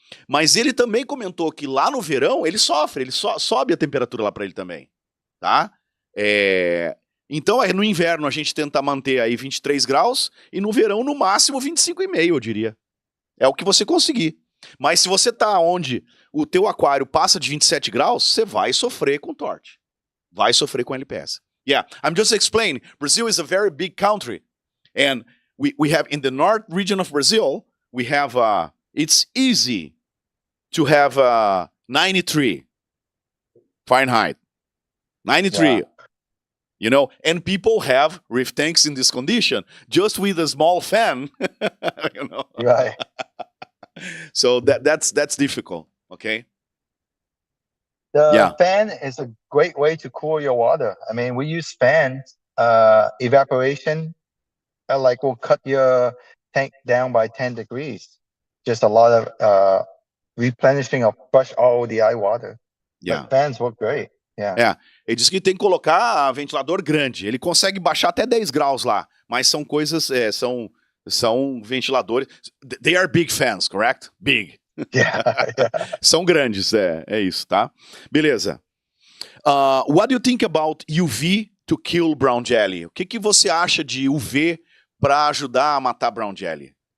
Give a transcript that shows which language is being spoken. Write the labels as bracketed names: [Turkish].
[Portuguese] Mas ele também comentou que lá no verão ele sofre, ele sobe a temperatura lá para ele também, tá? Então, no inverno a gente tenta manter aí 23 graus e no verão no máximo 25,5, eu diria. É o que você conseguir. Mas se você tá onde o teu aquário passa de 27 graus, você vai sofrer com torte. Vai sofrer com LPS. [English] Yeah, I'm just explaining. Brazil is a very big country. And we have in the north region of Brazil, we have, it's easy to have 93 Fahrenheit. 93. Yeah. You know, and people have reef tanks in this condition just with a small fan. You know? Right. So that's difficult. Okay. The fan is a great way to cool your water. I mean, we use fans, evaporation, like will cut your tank down by 10 degrees. Just a lot of replenishing of fresh RODI water. Yeah. But fans work great. Yeah. [Portuguese] Ele diz que tem que colocar ventilador grande. Ele consegue baixar até 10 graus lá, mas são coisas, são ventiladores. [English] They are big fans, correct? Big. Yeah. [Portuguese] São grandes, é isso, tá? Beleza. [English] What do you think about UV to kill brown jelly? [Portuguese] O que você acha de UV para ajudar a matar brown jelly?